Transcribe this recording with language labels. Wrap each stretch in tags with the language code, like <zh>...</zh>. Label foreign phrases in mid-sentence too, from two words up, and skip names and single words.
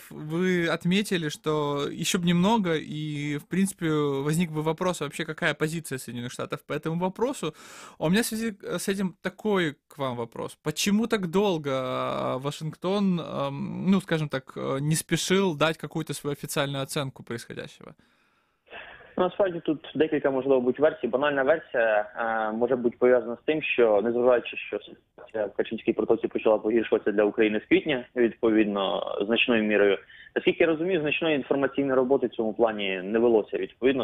<ru>Вы отметили, что еще бы немного, и, в принципе, возник бы вопрос, вообще какая позиция Соединенных Штатов по этому вопросу. А у меня в связи с этим такой к вам вопрос. Почему так долго Вашингтон, ну, скажем так, не спешил дать какую-то свою официальную оценку происходящего?</ru> <uk>Насправді тут декілька, можливо, будь версій. Банальна версія може бути пов'язана з тим, що, незважаючи, що ситуація в Керченській протоці почала погіршуватися для України з квітня, відповідно, значною мірою. Наскільки я розумію, значної інформаційної роботи в цьому плані не велося, відповідно.</uk>